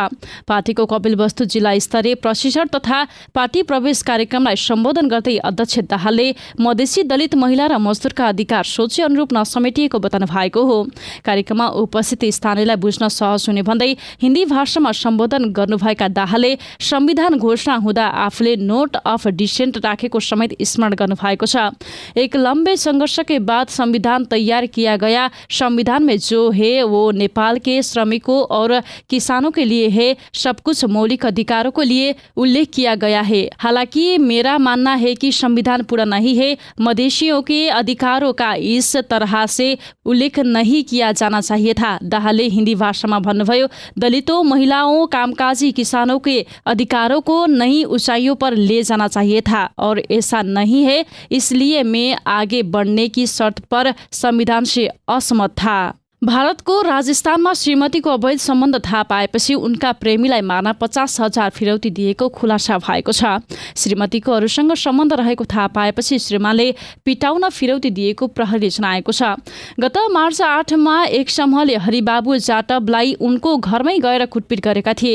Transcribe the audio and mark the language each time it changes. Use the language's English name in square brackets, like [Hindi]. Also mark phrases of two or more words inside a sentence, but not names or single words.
[Nepali] पार्टीको कपिलवस्तु जिल्ला स्तरीय प्रशिक्षण तथा पार्टी प्रवेश कार्यक्रमलाई सम्बोधन गर्दै अध्यक्ष दाहालले मधेसी दलित महिला र मजदुरका अधिकार सोचे अनुरूप नसमेटिएको बताउनु भएको हो। कार्यक्रममा उपस्थित स्थानीयलाई बुझ्न सहज हुने भन्दै हिन्दी भाषामा सम्बोधन गर्नुभएका दाहालले संविधान घोषणा हुँदा आफूले [English] note of dissent [Nepali] राखेको समेत स्मरण गर्नुभएको छ। [Hindi] एक लंबे संघर्ष के बाद संविधान तैयार किया गया। संविधान में जो है वो नेपाल के श्रमिकों और किसानों के लिए है। सब कुछ मौलिक अधिकारों के लिए उल्लेख किया गया है। हालांकि मेरा मानना है कि संविधान पूरा नहीं है। मधेशियों के अधिकारों का इस तरह से उल्लेख नहीं किया जाना चाहिए था। [Nepali] दाहालले हिंदी भाषामा भन्नुभयो [Hindi] दलितों, महिलाओं, कामकाजी किसानों के अधिकारों को नई ऊंचाइयों पर ले जाना चाहिए था और ऐसा नहीं है, इसलिए मैं आगे बढ़ने की शर्त पर संविधान से असहमत था। [Nepali] भारतको राजस्थानमा श्रीमतीको अवैध सम्बन्ध थाहा पाएपछि उनका प्रेमीलाई मार्न 50,000 फिरौती दिएको खुलासा भएको छ। श्रीमतीको अरूसँग सम्बन्ध रहेको थाहा पाएपछि श्रीमानले पिटाउन फिरौती दिएको प्रहरीले जनाएको छ। गत मार्च 8 मा एक समूहले हरिबाबु जाटवलाई उनको घरमै गएर कुटपिट गरेका थिए।